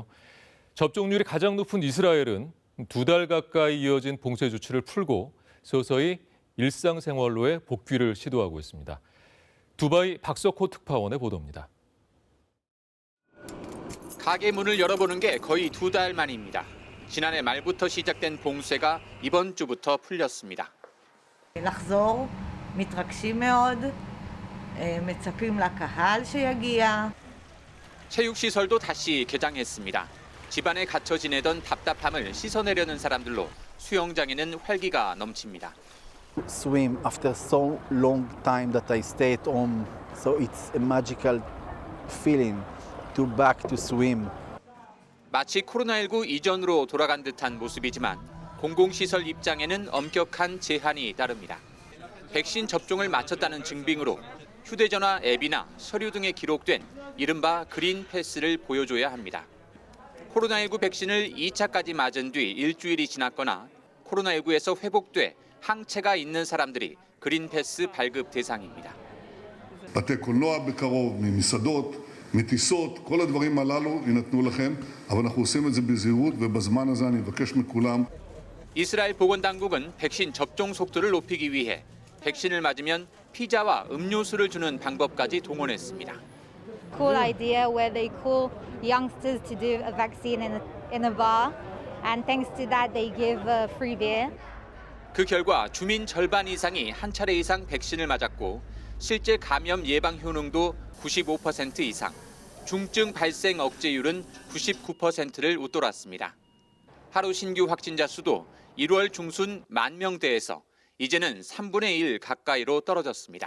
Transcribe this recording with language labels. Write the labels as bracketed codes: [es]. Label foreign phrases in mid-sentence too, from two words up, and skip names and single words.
[ko] 접종률이 가장 높은 이스라엘은 2달 가까이 이어진 봉쇄 조치를 풀고 서서히 일상생활로의 복귀를 시도하고 있습니다. 두바이 박석호 특파원의 보도입니다. 가게 문을 열어보는 게 거의 2달 만입니다. 지난해 말부터 시작된 봉쇄가 이번 주부터 풀렸습니다. [he] לחזור, מתרגשים מאוד, מצפים לקהל שיגיע. [ko] 체육시설도 다시 개장했습니다. 집안에 갇혀 지내던 답답함을 씻어내려는 사람들로 수영장에는 활기가 넘칩니다. [en] Swim after so long time that I stay at home, so it's a magical feeling to back to swim. [ko] 마치 코로나19 이전으로 돌아간 듯한 모습이지만 공공시설 입장에는 엄격한 제한이 따릅니다. 백신 접종을 마쳤다는 증빙으로 휴대전화 앱이나 서류 등에 기록된 이른바 그린 패스를 보여줘야 합니다. 코로나19 백신을 2차까지 맞은 뒤 일주일이 지났거나 코로나19에서 회복돼 항체가 있는 사람들이 그린 패스 발급 대상입니다. [he] בתי קולנוע בקרוב, ממסעדות, מטיסות, כל הדברים הללו יינתנו לכם, אבל אנחנו עושים את זה בזהירות ובזמן הזה אני מבקש מכולם. [ko] 이스라엘 보건당국은 백신 접종 속도를 높이기 위해 백신을 맞으면 피자와 음료수를 주는 방법까지 동원했습니다. [en] Cool idea where they call youngsters to do a vaccine in a bar, and thanks to that they give free beer. [ko] 그 결과 주민 절반 이상이 한 차례 이상 백신을 맞았고 실제 감염 예방 효능도 95% 이상, 중증 발생 억제율은 99%를 웃돌았습니다. 하루 신규 확진자 수도 1월 중순 10,000명대에서 이제는 3분의 1 가까이로 떨어졌습니다.